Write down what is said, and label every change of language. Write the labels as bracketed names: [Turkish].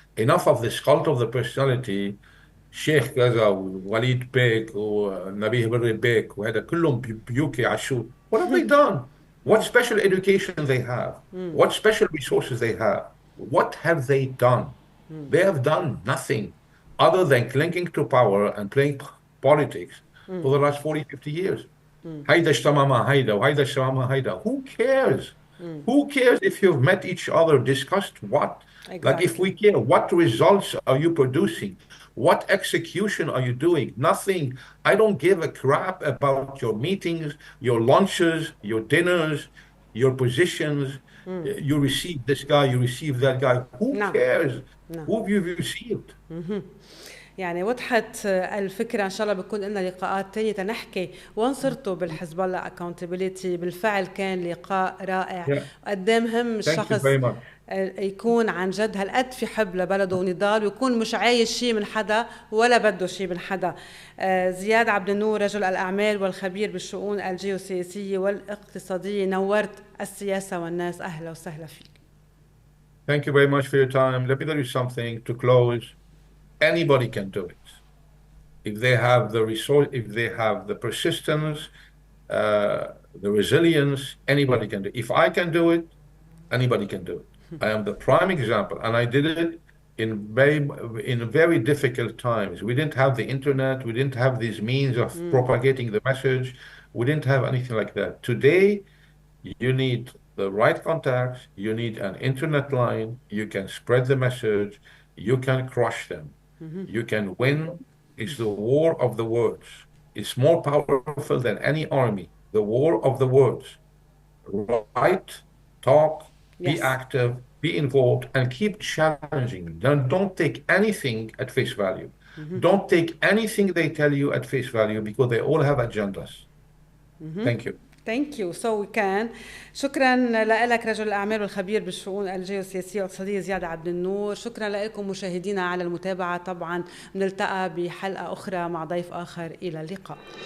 [English] Enough of this cult of the personality, Sheikh Gaza, Walid Bek, or Nabih Berri Bek, [Arabic] وهذا كلهم بيوكي عشو. [English] What have they done? What special education they have? What special resources they have? What have they done? They have done nothing other than clinging to power and playing politics for the last 40, 50 years. [Arabic] هيدا اجتمع مع هيدا وهيدا اجتمع مع هيدا. [English] Who cares? Who cares if you've met each other, discussed what? Exactly. Like if we care, what results are you producing? What execution are you doing? Nothing. I don't give a crap about your meetings, your lunches, your dinners, your positions. You receive this guy, you receive that guy. Who [Arabic] نعم. [English] cares? [Arabic] نعم. [English] Who have you received? [Arabic] يعني وضحت الفكرة. إن شاء الله بيكون لنا لقاءات تانية تنحكي وين صرتوا بالحزب الله accountability. بالفعل كان لقاء رائع. قد ايه مهم الشخص يكون عن جد هالقد في حب لبلده ونضال، ويكون مش عايز شيء من حدا ولا بده شيء من حدا. زياد عبد النور رجل الأعمال والخبير بالشؤون الجيوسياسية والاقتصادية، نورت السياسة والناس. أهلا وسهلا فيك. [English] Thank you very much for your time. Let me tell you something to close. Anybody can do it. If they have the resource, if they have the persistence, the resilience, anybody can do it. If I can do it, anybody can do it. I am the prime example, and I did it in very difficult times. We didn't have the internet. We didn't have these means of propagating the message. We didn't have anything like that. Today, you need the right contacts. You need an internet line. You can spread the message. You can crush them. You can win. It's the war of the words. It's more powerful than any army. The war of the words. Write, talk, be active, be involved, and keep challenging. Don't take anything at face value. Don't take anything they tell you at face value, because they all have agendas. Thank you. Thank you. So we can. [Arabic] شكرا لك رجل الأعمال والخبير بالشؤون الجيوسياسية والاقتصادية زياد عبد النور. شكرا لكم مشاهدينا على المتابعة. طبعا نلتقى بحلقة أخرى مع ضيف آخر. إلى اللقاء.